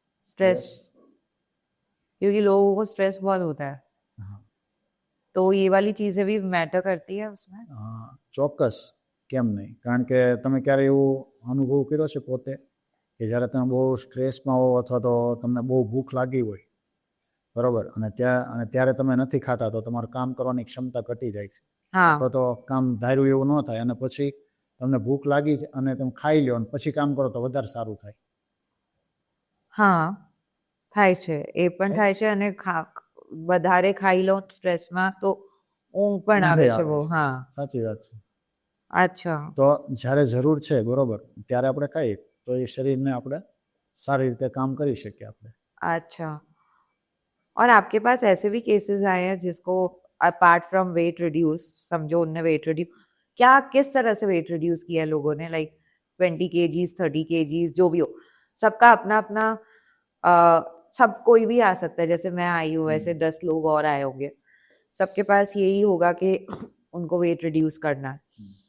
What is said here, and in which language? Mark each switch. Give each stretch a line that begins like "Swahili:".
Hindi: Stress क्योंकि लोगों को स्ट्रेस बहुत होता है,
Gujarati: હા,
Hindi: तो ये वाली चीज़ें भी मैटर करती है उसमें।
Gujarati: ચોક્કસ, કેમ નહીં. કારણ કે તમે ક્યારે એવું અનુભવ કર્યો છે પોતે કે જ્યારે તમે બહુ સ્ટ્રેસમાં હો અથવા તો તમને બહુ ભૂખ લાગી હોય, બરાબર, અને ત્યારે તમે નથી ખાતા તો તમારું કામ કરવાની ક્ષમતા ઘટી જાય છે,
Hindi: हाँ
Gujarati: અથવા તો કામ ધાર્યું એવું ન થાય અને પછી તમને ભૂખ લાગી અને તમે ખાઈ લો અને પછી કામ કરો તો વધારે સારું થાય. હા થાય છે, એ પણ થાય છે, અને વધારે ખાઈ લો સ્ટ્રેસમાં તો ઊંઘ પણ આવે ઊંઘે છે આવે બહુ. છે. હા સાચી વાત છે.
Hindi: अच्छा
Gujarati: તો જ્યારે જરૂર છે બરોબર ત્યારે આપણે ખાઈએ તો એ શરીરને આપણે સારી રીતે કામ કરી શકીએ આપણે.
Hindi: अच्छा और आपके पास ऐसे भी केसेस आए हैं जिसको अपार्ट फ्रॉम वेट रिड्यूस, समझो उनने वेट रिड्यूस, क्या किस तरह से वेट रिड्यूस किया है लोगों ने, लाइक 20 kgs 30 kgs जो भी हो, सबका अपना अपना सब कोई भी आ सकता है, जैसे मैं आई हूँ वैसे 10 लोग और आए होंगे, सबके पास यही होगा कि उनको वेट रिड्यूस करना है.